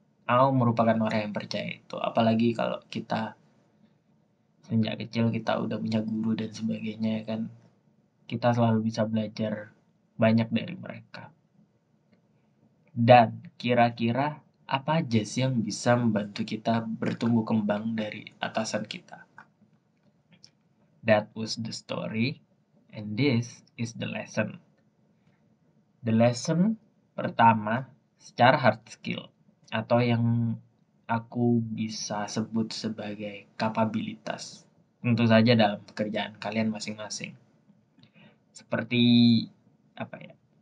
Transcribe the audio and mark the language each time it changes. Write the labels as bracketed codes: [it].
[id] Aku merupakan orang yang percaya itu, apalagi kalau kita sejak kecil kita udah punya guru dan sebagainya ya kan, kita selalu bisa belajar banyak dari mereka. Dan kira-kira apa aja sih yang bisa membantu kita bertumbuh kembang dari atasan kita? [en] That was the story, and this is the lesson. The lesson [id] pertama secara hard skill, atau yang aku bisa sebut sebagai kapabilitas. Tentu saja dalam pekerjaan kalian masing-masing. Seperti apa ya?